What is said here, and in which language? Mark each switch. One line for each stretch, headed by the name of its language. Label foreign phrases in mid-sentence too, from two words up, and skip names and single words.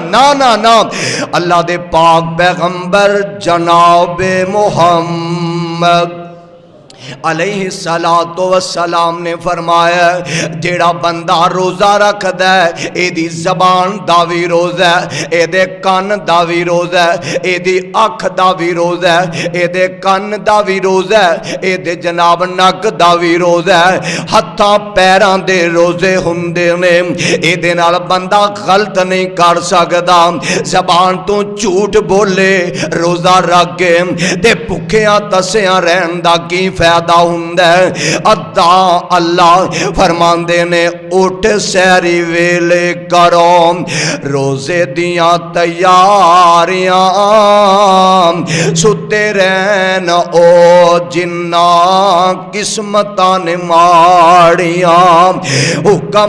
Punjabi: نا نا نا، اللہ دے پاک پیغمبر جناب محمد
Arabic: عليه الصلاة والسلام
Punjabi: نے فرمایا جیڑا بندہ روزہ رکھدا ہے ایدی زبان دا بھی روزہ ہے، ایدے کان دا بھی روزہ ہے، ایدی اکھ دا بھی روزہ ہے، ایدے کان دا بھی روزہ ہے، ایدے جناب نک دا بھی روزہ ہے، ہتھاں پیراں دے روزے ہندے نے. ایدے نال بندہ غلط نہیں کر سکدا. زبان تو جھوٹ بولے روزہ رکھ کے تے بھکھیاں تسیاں رہن دا کی فائدہ. زیادہ ہوندا ہے ادا اللہ فرماندے نے اٹھ سحری ویلے کرو روزے دیاں تیاریاں ستے رہن او جنہ قسمتاں نے ماڑیاں حکم